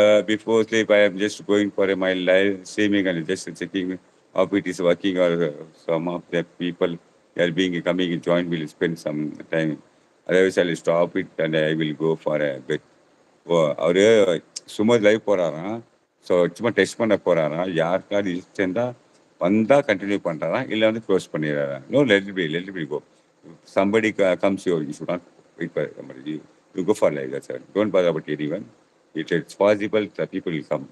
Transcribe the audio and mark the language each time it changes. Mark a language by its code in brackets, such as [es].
[en] Before sleep, I am just going for my live streaming and just checking how it is working, or some of the people are being coming and join will spend some time. Otherwise, I'll stop it and I will go for a bit. [ta] அவரு சும்மா live போறாராம். So சும்மா test பண்ண போறாராம். யாருக்காவது இஷ்டம் தான் வந்தா continue பண்றாராம், இல்லை வந்து close பண்ணிடுறாராம். [en] No let be go. Somebody comes here, you should not wait for somebody. You go for like that, sir. Don't bother about anyone. It's possible that people will come.